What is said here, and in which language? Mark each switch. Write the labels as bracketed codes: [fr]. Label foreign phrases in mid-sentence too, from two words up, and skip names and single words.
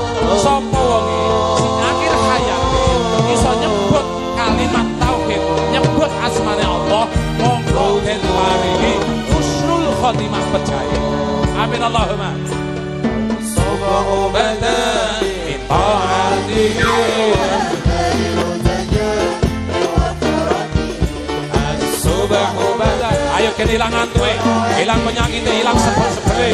[jv] Sapa wonge sing akhir hayate iso nyebut kalimat tauhid, nyebut asmane Allah, monggo den paringi [ar] حسن الخاتمة [jv] percaya. [ar] آمين اللهم سبحانه وتعالى من طاعته [jv] ayo kene ilang antue, ilang penyakite, ilang sebel-sebele.